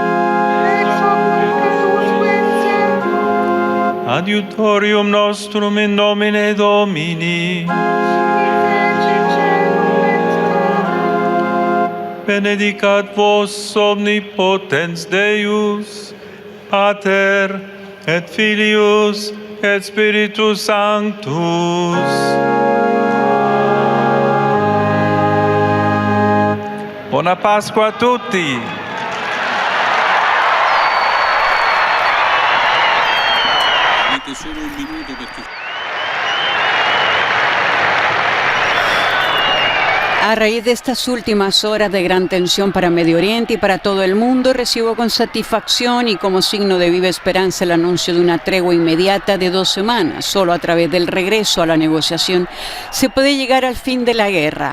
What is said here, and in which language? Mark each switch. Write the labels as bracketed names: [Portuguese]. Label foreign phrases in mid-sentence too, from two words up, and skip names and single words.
[Latin] adiutorium nostrum in nomine Domini, benedicat vos omnipotens Deus, Pater et Filius et Spiritus Sanctus. [Italian] Buona Pasqua a tutti! Solo un minuto perché... [Spanish] A raíz de estas últimas horas de gran tensión para Medio Oriente y para todo el mundo, recibo con satisfacción y como signo de viva esperanza el anuncio de una tregua inmediata de 2 semanas. Solo a través del regreso a la negociación se puede llegar al fin de la guerra.